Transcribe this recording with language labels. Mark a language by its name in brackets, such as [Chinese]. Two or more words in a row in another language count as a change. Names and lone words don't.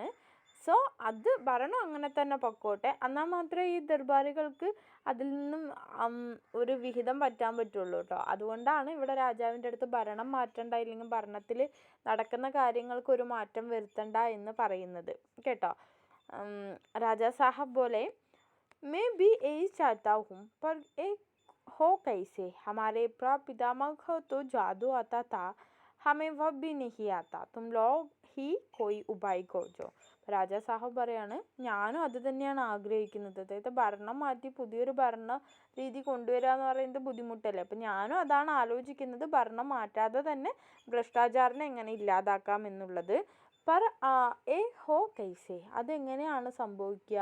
[Malayalam] സോ അത് ഭരണം അങ്ങനെ തന്നെ പൊക്കോട്ടെ, എന്നാൽ മാത്രമേ ഈ ദർബാറികൾക്ക് അതിൽ നിന്നും ഒരു വിഹിതം പറ്റാൻ പറ്റുള്ളൂ കേട്ടോ. അതുകൊണ്ടാണ് ഇവിടെ രാജാവിൻ്റെ അടുത്ത് ഭരണം മാറ്റണ്ട, ഇല്ലെങ്കിൽ ഭരണത്തിൽ നടക്കുന്ന കാര്യങ്ങൾക്ക് ഒരു മാറ്റം വരുത്തണ്ട എന്ന് പറയുന്നത് കേട്ടോ. [Hindi] രാജാ സാഹബ് बोले, मैं भी यही चाहता हूँ पर एक हो कैसे, हमारे प्रपितामह को तो जादू आता था, हमें वह भी नहीं आता, तुम लोग ही कोई उपाय खोजो. [Malayalam] രാജാ സാഹബ് പറയാണ്, ഞാനും അത് തന്നെയാണ് ആഗ്രഹിക്കുന്നത്. അതായത് ഭരണം മാറ്റി പുതിയൊരു ഭരണ രീതി കൊണ്ടുവരിക എന്ന് പറയുന്നത് ബുദ്ധിമുട്ടല്ലേ. അപ്പം ഞാനും അതാണ് ആലോചിക്കുന്നത്, ഭരണം മാറ്റാതെ തന്നെ ഭ്രഷ്ടാചാരനെ എങ്ങനെ ഇല്ലാതാക്കാം എന്നുള്ളത്. [Hindi] पर हो कैसे, [Malayalam] അതെങ്ങനെയാണ് സംഭവിക്കുക?